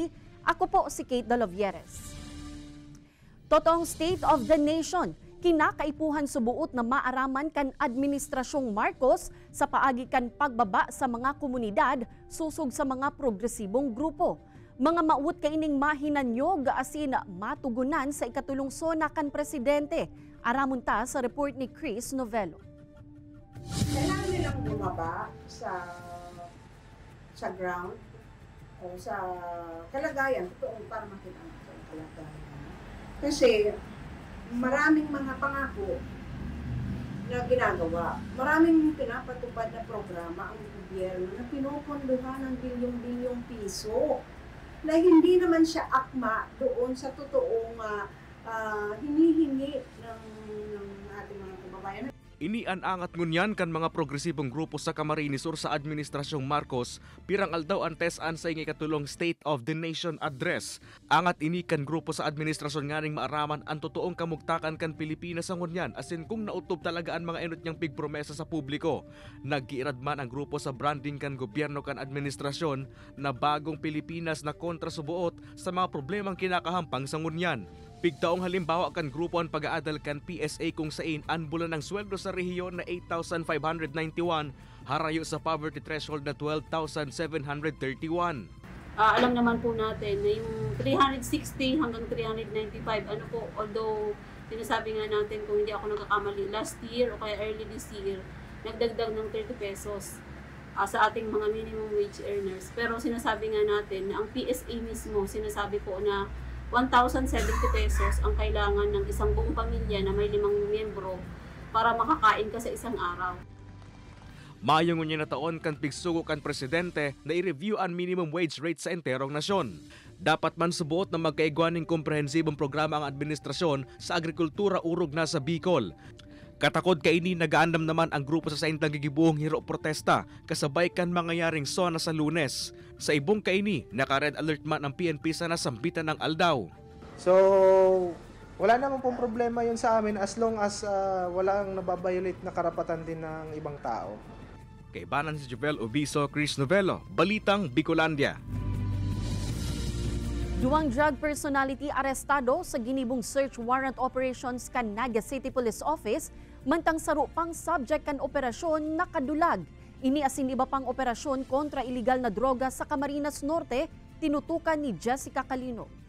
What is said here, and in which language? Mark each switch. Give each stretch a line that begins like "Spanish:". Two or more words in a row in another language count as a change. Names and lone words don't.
Bikol: Ako po si Kate Dalovieres. Totoong State of the Nation, kinakaipuhan subuot na maaraman kan Administrasyong Marcos sa paagi kan pagbaba sa mga komunidad susog sa mga progresibong grupo. Mga maut kaining mahinanyo gaasin matugunan sa ikatulong sona kan presidente. Aramon ta sa report ni Chris Novello.
Filipino: Kailangan nilang bumaba sa ground o sa kalagayan, totoo para makita natin ang kalagayan. Kasi maraming mga pangako na ginagawa. Maraming pinapatupad na programa ang gobyerno na pinupunduhan ng bilyong-bilyong piso na hindi naman siya akma doon sa totoong hinihingi ng ating mga kababayan.
Bikol: Inianangat ngunyan kan mga progresibong grupo sa Camarines Sur sa Administrasyong Marcos, pirang aldaw antesan sa ikatulong State of the Nation Address. Angat ini kan grupo sa administrasyon nganing maaraman ang totoong kamugtakan kan Pilipinas ang ngunyan, asin kung nautob talaga ang mga enot niyang pigpromesa sa publiko. Naggiirad man ang grupo sa branding kan gobyerno kan administrasyon na bagong Pilipinas na kontra subuot sa mga problemang kinakahampang sa ngunyan. Pigtaong halimbawa kan grupo ang pag-aadal kan PSA kung sain anbulan ng sweldo sa rehiyon na 8,591, harayo sa
English: poverty threshold
Bikol: na 12,731.
Filipino: Alam naman po natin na yung 360 hanggang 395, although sinasabi nga natin kung hindi ako nagkakamali,
English: last year
Filipino: o kaya
English: early this year,
Filipino: nagdagdag ng 30 pesos sa ating mga
English: minimum wage earners.
Filipino: Pero sinasabi nga natin na ang PSA mismo, sinasabi po na 1,070 pesos ang kailangan ng isang buong pamilya na may 5 miyembro para makakain ka sa isang araw.
Bikol: Mayong niya na taon kan pigsugo kan presidente na i-review ang
English: minimum wage rate
Bikol: sa enterong nasyon. Dapat man subuot na magkaigwaning komprehensibong programa ang administrasyon sa agrikultura urog na sa Bicol. Katakod kaini nagaandam naman ang grupo sa saintang gigibuhong hiro protesta kasabay kan mangyayaring sona sa Lunes. Sa ibong kaini, naka-
English: red alert
Bikol: man ang PNP sa nasambitan ng aldaw.
Filipino: So, wala naman pong problema yun sa amin
English: as long as
Filipino: walang nababiolate na karapatan din ng ibang tao.
Bikol: Kay Banan si Jovel Obiso, Chris Novello, Balitang Bicolandia. Duwang
English: drug personality
Bikol: arestado sa ginibong
English: search warrant operations
Bikol: kan Naga City Police Office, mantang saro pang subject kan operasyon nakadulag. Ini asin iba pang operasyon kontra illegal na droga sa Camarines Norte, tinutukan ni Jessica Calino.